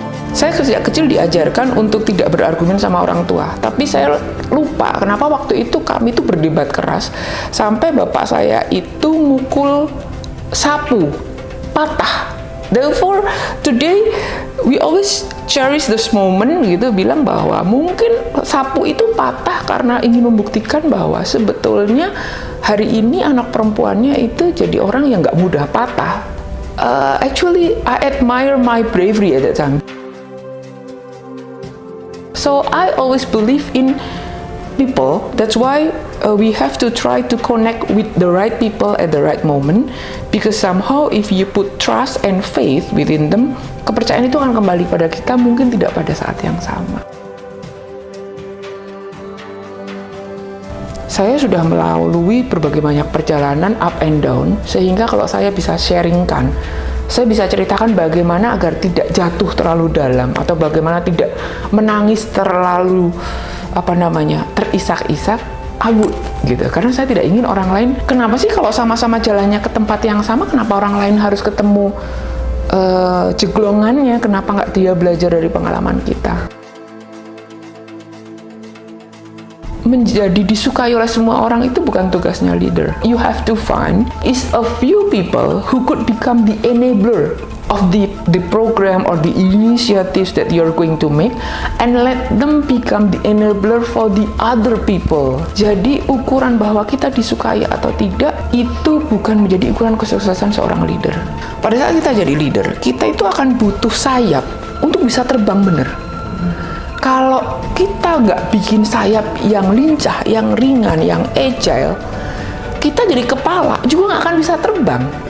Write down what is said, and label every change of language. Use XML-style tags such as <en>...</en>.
<id>Saya sejak kecil diajarkan untuk tidak berargumen sama orang tua, tapi saya lupa kenapa waktu itu kami itu berdebat keras sampai bapak saya itu mukul sapu patah.</id> <en>Therefore today we always cherish this moment</en> <id>gitu, bilang bahwa mungkin sapu itu patah karena ingin membuktikan bahwa sebetulnya hari ini anak perempuannya itu jadi orang yang nggak mudah patah.</id> <en>Actually I admire my bravery at that time. So I always believe in people. That's why we have to try to connect with the right people at the right moment. Because somehow if you put trust and faith within them,</en> <id>kepercayaan itu akan kembali pada kita, mungkin tidak pada saat yang sama. Saya sudah melalui berbagai banyak perjalanan</id> <en>up and down,</en> <id>sehingga kalau saya bisa sharingkan, saya bisa ceritakan bagaimana agar tidak jatuh terlalu dalam, atau bagaimana tidak menangis terlalu terisak-isak, abut gitu. Karena saya tidak ingin orang lain, kenapa sih kalau sama-sama jalannya ke tempat yang sama, kenapa orang lain harus ketemu jeglongannya, kenapa nggak dia belajar dari pengalaman kita. Menjadi disukai oleh semua orang itu bukan tugasnya leader.</id> <en>You have to find is a few people who could become the enabler of the program or the initiatives that you're going to make, and let them become the enabler for the other people.</en> <id>Jadi ukuran bahwa kita disukai atau tidak itu bukan menjadi ukuran kesuksesan seorang leader. Pada saat kita jadi leader, kita itu akan butuh sayap untuk bisa terbang benar. Kalau kita nggak bikin sayap yang lincah, yang ringan, yang agile, kita jadi kepala juga nggak akan bisa terbang.</id>